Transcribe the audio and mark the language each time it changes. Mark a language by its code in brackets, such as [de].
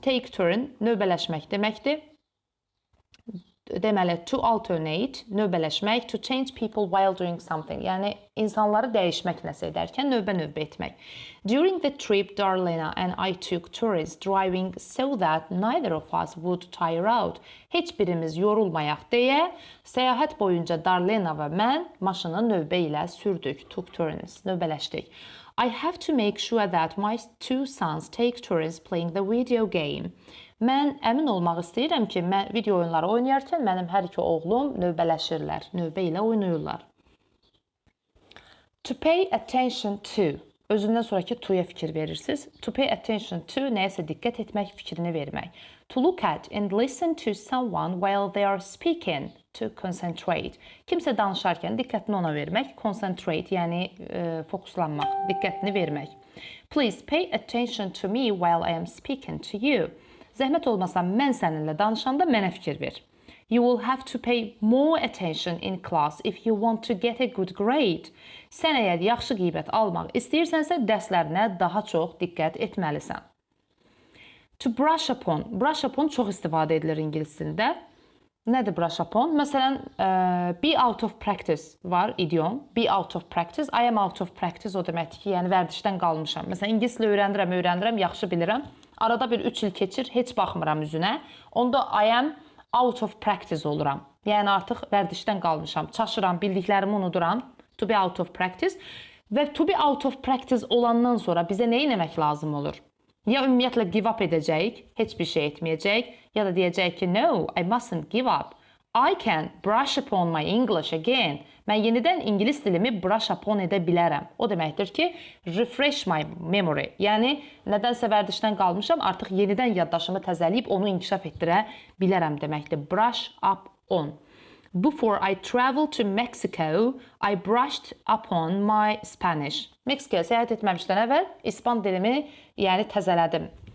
[en] Take turn [az] növbələşmək deməkdir. Deməli, [en] to alternate növbələşmək, to change people while doing something. [az] Yəni insanları dəyişmək nəsə edərkən növbə-növbə etmək. [en] During the trip, Darlena and I took turns driving so that neither of us would tire out. [az] Heç birimiz yorulmayaq deyə səyahət boyunca Darlena və mən maşını növbə ilə sürdük. [en] Took turns, [az] növbələşdik. [en] I have to make sure that my two sons take turns playing the video game. [az] Mən əmin olmaq istəyirəm ki, mən video oyunları oynayarkən mənim hər iki oğlum növbələşirlər, növbə ilə oynayırlar. [en] To pay attention to. [az] Özündən sonraki to'ya fikir verirsiniz. [en] To pay attention to [az] nəyəsə diqqət etmək, fikrini vermək. [en] To look at and listen to someone while they are speaking. To concentrate. [az] Kimsə danışarkən diqqətini ona vermək. Concentrate, yəni fokuslanmaq, diqqətini vermək. [en] Please pay attention to me while I am speaking to you. [az] Zəhmət olmasa mən səninlə danışanda mənə fikir ver. [en] You will have to pay more attention in class if you want to get a good grade. [az] Sən əgər yaxşı qiymət almaq istəyirsənsə, dərslərinə daha çox diqqət etməlisən. [en] To brush upon. [az] Brush upon çox istifadə edilir ingilis dilində. Nədir brush upon? [en] Məsələn, be out of practice var idiom. Be out of practice. I am out of practice [az] o deməkdir ki, yəni vərdişdən qalmışam. Məsələn, ingilis dili öyrənirəm, yaxşı bilirəm. Arada bir 3 il keçir, heç baxmıram üzünə. Onda [en] I am out of practice [az] oluram. Yəni artıq vərdişdən qalmışam, çaşıram, bildiklərimi unuduram. [en] To be out of practice. [az] Və [en] to be out of practice [az] olandan sonra bizə nə etmək lazım olur? Ya ümumiyyətlə give up edəcəyik, heç bir şey etməyəcəyik, ya da deyəcəyik ki, [en] no, I mustn't give up. I can brush upon my English again. [az] Mən yenidən ingilis dilimi brush upon edə bilərəm. O deməkdir ki, [en] refresh my memory. [az] Yəni, nədənsə vərdişdən qalmışam, artıq yenidən yaddaşımı təzəliyib onu inkişaf etdirə bilərəm deməkdir. [en] Brush up on. Before I traveled to Mexico, I brushed upon my Spanish. [az] Meksikaya səyahət etməmişdən əvvəl İspan dilimi yəni təzələdim.